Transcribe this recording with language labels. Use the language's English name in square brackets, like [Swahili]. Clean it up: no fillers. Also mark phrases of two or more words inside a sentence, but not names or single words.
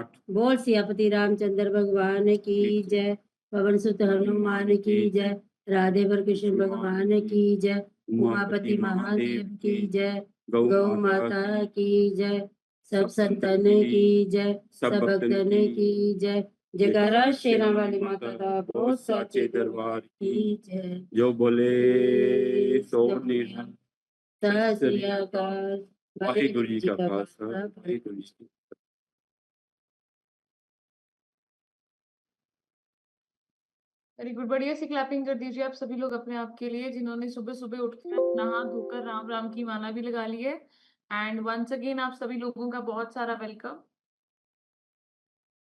[Hindi] बोल सियापति रामचंद्र भगवान की जय, पवन सुत हनुमान की जय, राधे वर कृष्ण भगवान की जय, उमापति महादेव की जय, गौ माता की जय, सब संतन की जय, सब भक्तन की जय, जयकारा शेरा वाली माता का बहुत साचे दरबार की जय। [Punjabi] ਜੋ ਬੋਲੇ ਸੋ ਨਿਹਾਲ। ਸਤਿ ਸ੍ਰੀ ਅਕਾਲ। ਵਾਹਿਗੁਰੂ ਜੀ ਕਾ ਖ਼ਾਲਸਾ, ਵਾਹਿਗੁਰੂ ਜੀ ਕੀ [English] Very good. [Hindi] बढ़िया सी क्लैपिंग कर दीजिए आप सभी लोग अपने आप के लिए, जिन्होंने सुबह सुबह उठकर नहा धोकर राम राम की माला भी लगा ली है। [English] and once again [Hindi] आप सभी लोगों का बहुत सारा वेलकम।